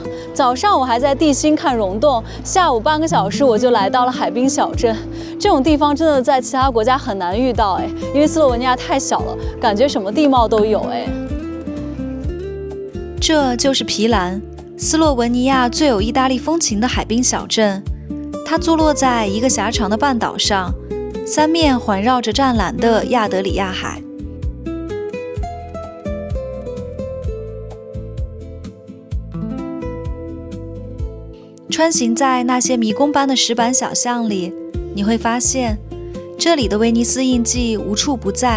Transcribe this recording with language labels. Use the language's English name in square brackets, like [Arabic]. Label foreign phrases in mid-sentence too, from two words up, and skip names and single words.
[Chinese] 早上我還在地心看溶洞，下午半個小時我就來到了海濱小鎮。這種地方真的在其他國家很難遇到哎，因為斯洛文尼亞太小了，感覺什麼地貌都有哎。這就是皮蘭，斯洛文尼亞最有意大利風情的海濱小鎮。它坐落在一個狹長的半島上，三面環繞着湛藍的亞德里亞海。穿行在那些迷宮般的石板小巷裡，你會發現，這裡的威尼斯印記無處不在。